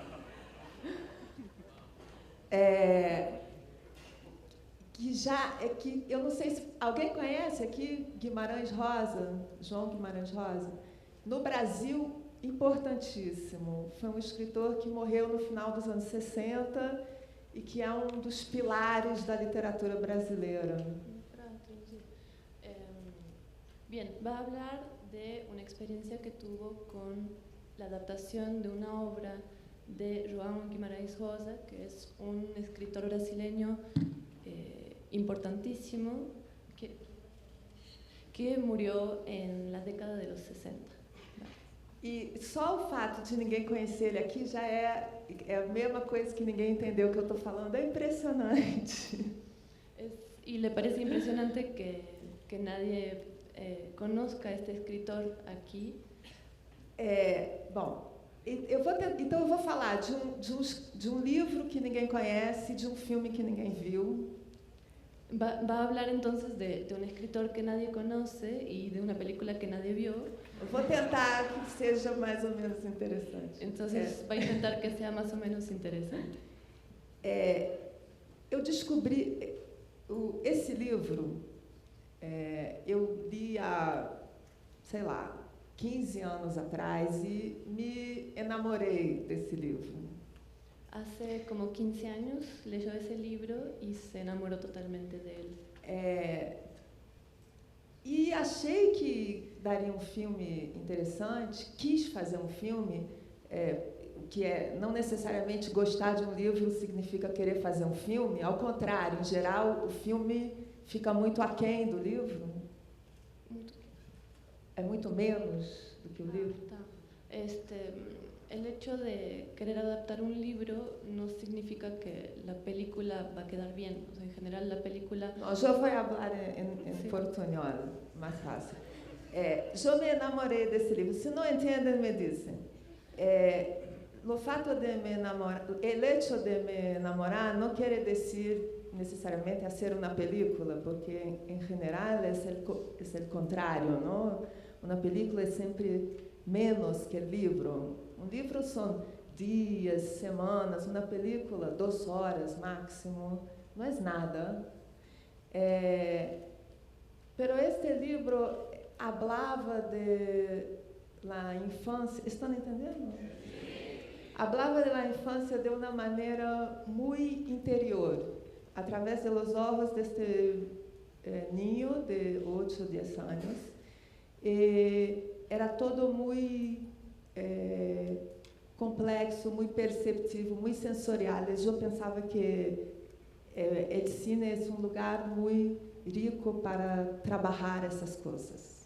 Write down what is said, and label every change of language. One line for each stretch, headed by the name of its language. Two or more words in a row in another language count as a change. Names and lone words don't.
Portuguese: Que eu não sei se alguém conhece aqui Guimarães Rosa, João Guimarães Rosa. No Brasil, importantíssimo. Foi um escritor que morreu no final dos anos 60 e que é um dos pilares da literatura brasileira.
Spanish: Bien, va a hablar de una experiencia que tuvo con la adaptación de una obra de João Guimarães Rosa, que es un escritor brasileño importantísimo que murió en la década de los 60.
Portuguese: E só o fato de ninguém conhecer ele aqui já é a mesma coisa que ninguém entendeu o que eu estou falando. É impressionante.
Spanish: Y le parece impresionante que nadie conozca este escritor aqui.
Portuguese: Bom, então eu vou falar de um livro que ninguém conhece, de um filme que ninguém viu.
Spanish: Va a hablar entonces de un escritor que nadie conoce y de una película que nadie vio.
Portuguese: Eu vou tentar que seja mais ou menos interessante.
Spanish: Entonces va a intentar que sea más o menos interesante.
Portuguese: Eu descobri esse livro, eu li há, sei lá, 15 anos atrás e me enamorei desse livro.
Spanish: Hace como 15 años leyó ese libro y se enamoró totalmente de él.
Portuguese: E achei que daria um filme interessante, quis fazer um filme, que não necessariamente gostar de um livro significa querer fazer um filme, ao contrário, em geral o filme fica muito aquém do livro. É muito menos do que o livro. Tá.
Spanish: El hecho de querer adaptar un libro no significa que la película va a quedar bien. O sea, en general la película... No, yo voy a hablar en portuñol, más fácil. Yo me enamoré
Portuguese: desse livro. Se não entendem, me dizem. O fato de me enamorar,
Spanish: el hecho de me enamorar no quiere decir necesariamente hacer una película, porque en general es el contrario, ¿no? Una película es siempre menos que el libro.
Portuguese: Um livro são dias, semanas, uma película 2 horas máximo, não é nada.
Spanish: Pero este livro hablava de la infância,
Portuguese: estão entendendo?
Spanish: Hablava de la infância
Portuguese: de uma maneira muito interior, através
Spanish: de los ojos
Portuguese: deste niño de 8 ou 10 anos. Era todo muito complexo, muito perceptivo, muito sensorial. Eu pensava que o cine é um lugar muito rico para trabalhar essas coisas.